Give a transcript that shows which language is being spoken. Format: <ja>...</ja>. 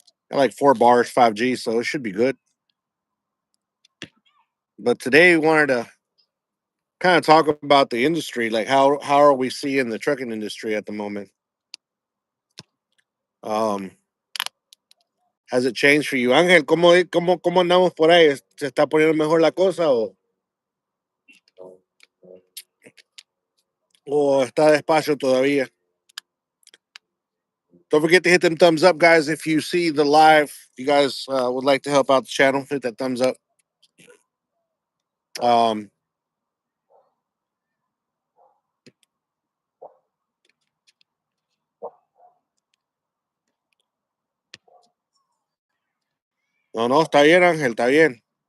<en>Got like 4 bars, 5G, so it should be good. But today we wanted to kind of talk about the industry, like how are we seeing the trucking industry at the moment? Um, has it changed for you?</en> <es>Ángel, ¿cómo andamos por ahí? ¿Se está poniendo mejor la cosa o está despacio todavía?</es> <en>Don't forget to hit them thumbs up, guys. If you see the live, if you guys would like to help out the channel, hit that thumbs up.</en> <es>Um, no, no, está bien, Ángel, está bien.</es>